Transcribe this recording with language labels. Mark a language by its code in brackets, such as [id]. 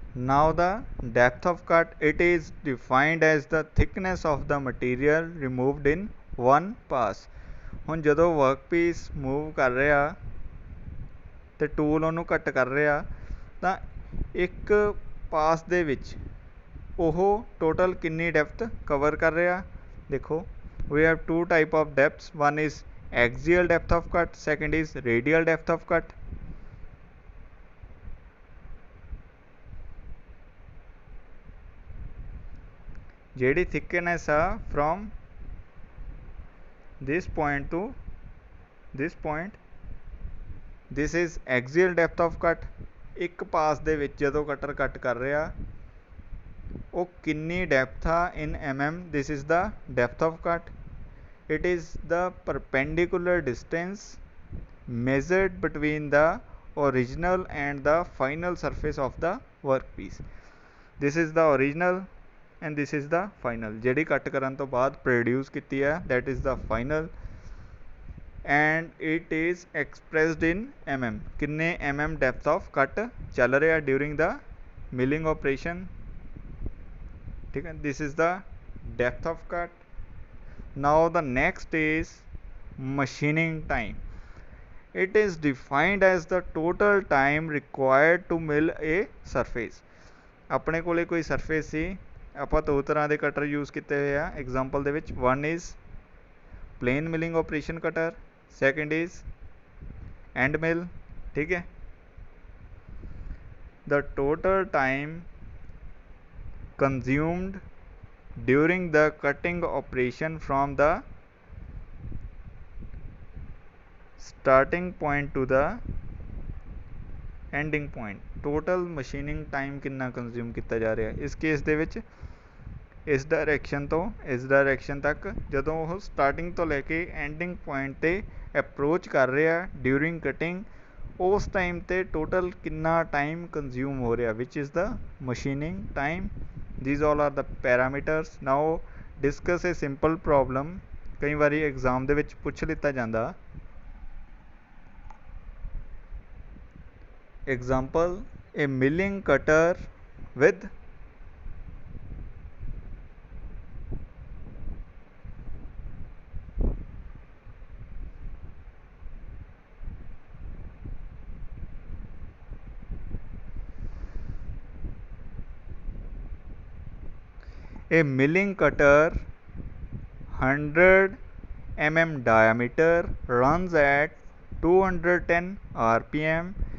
[en] Now the depth of cut, it is defined as the thickness of the material removed in one pass. [pa] ਹੁਣ ਜਦੋਂ workpiece move ਕਰ ਰਿਹਾ ਤੇ tool ਉਹਨੂੰ ਕੱਟ ਕਰ ਰਿਹਾ ਤਾਂ ਇੱਕ ਪਾਸ ਦੇ ਵਿੱਚ ਉਹ ਟੋਟਲ ਕਿੰਨੀ ਡੈਪਥ ਕਵਰ ਕਰ ਰਿਹਾ. ਦੇਖੋ [en] we have 2 type of depths. One is axial depth of cut, second is radial depth of cut. [pa] ਜਿਹੜੀ [en] thickness ਆ from this point to this point. This is axial depth of cut. [pa] एक पास ਦੇ ਵਿੱਚ ਜਦੋਂ cutter ਕੱਟ ਕਰ ਰਿਹਾ ਉਹ ਕਿੰਨੀ ਡੈਪਥ ਆ [en] in mm. This is the depth of cut. It is the perpendicular distance measured between the original and the final surface of the workpiece. This is the original and this is the final. [pa] ਜਿਹੜੀ ਕੱਟ ਕਰਨ ਤੋਂ ਬਾਅਦ produce ਕੀਤੀ ਹੈ [en] that is the final. And it is expressed in mm. [pa] किन्ने [en] mm depth of cut [pa] चल रहा [en] during the milling operation. [hi] ठीक है, [en] this is the depth of cut. Now the next is machining time. It is defined as the total time required to mill a surface. [pa] ਆਪਣੇ ਕੋਲੇ ਕੋਈ surface ਸੀ, ਆਪਾਂ ਦੋ ਤਰ੍ਹਾਂ ਦੇ ਕਟਰ ਯੂਜ਼ ਕੀਤੇ ਹੋਏ ਆ ਐਗਜ਼ਾਮਪਲ ਦੇ ਵਿੱਚ. [en] one is plain milling operation cutter, second is end mill. [hi] ठीक है, [en] the total time consumed during the cutting operation from the starting point to the ending point. total machining time [pa] ਕਿੰਨਾ consume ਕੀਤਾ ਜਾ ਰਿਹਾ ਇਸ case ਦੇ ਵਿੱਚ ਇਸ ਡਾਇਰੈਕਸ਼ਨ ਤੋਂ ਇਸ ਡਾਇਰੈਕਸ਼ਨ ਤੱਕ ਜਦੋਂ ਉਹ ਸਟਾਰਟਿੰਗ ਤੋਂ ਲੈ ਕੇ ਐਂਡਿੰਗ ਪੁਆਇੰਟ 'ਤੇ ਅਪਰੋਚ ਕਰ ਰਿਹਾ ਡਿਊਰਿੰਗ ਕਟਿੰਗ, ਉਸ ਟਾਈਮ 'ਤੇ ਟੋਟਲ ਕਿੰਨਾ ਟਾਈਮ ਕੰਜ਼ਿਊਮ ਹੋ ਰਿਹਾ ਵਿਚ is ਦਾ machining time. [en] these all are the parameters. now discuss a simple problem. [pa] ਕਈ ਵਾਰੀ ਐਗਜ਼ਾਮ ਦੇ ਵਿੱਚ ਪੁੱਛ ਲਿੱਤਾ ਜਾਂਦਾ. [en] example, a milling cutter with a milling cutter 100 mm diameter runs at 210 rpm.